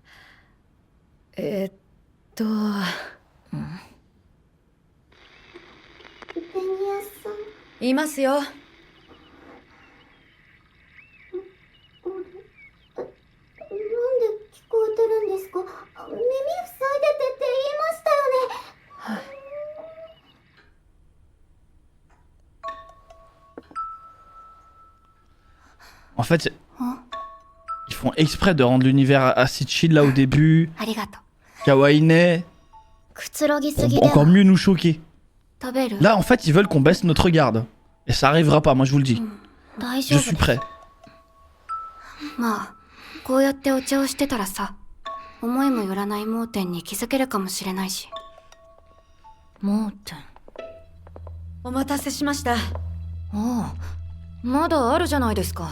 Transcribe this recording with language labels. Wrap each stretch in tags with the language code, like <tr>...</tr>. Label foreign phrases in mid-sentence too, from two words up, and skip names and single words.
<ja>ベニヤさん。いますよ。なんで聞こえてるんですか？耳塞いでてって言いましたよね。はい。</ja> <fr>En fait, ils font exprès de rendre l'univers assez chill là au début.</fr> <ja>ありがとう。可愛いね. くつろぎすぎで</ja> <fr>Encore mieux nous choquer.</fr> <ja>食べる？</ja> <fr>Là en fait ils veulent qu'on baisse notre garde. Et ça arrivera pas, moi je vous le dis.</fr> <ja>大丈</ja> <fr>Je</fr> <ja>夫</ja> <fr>suis prêt.</fr> <ja>まあ、こうやってお茶をしてたらさ、思いもよらない盲点に気づけるかもしれないし。盲点。お待たせしました。ああ、まだあるじゃないですか。</ja>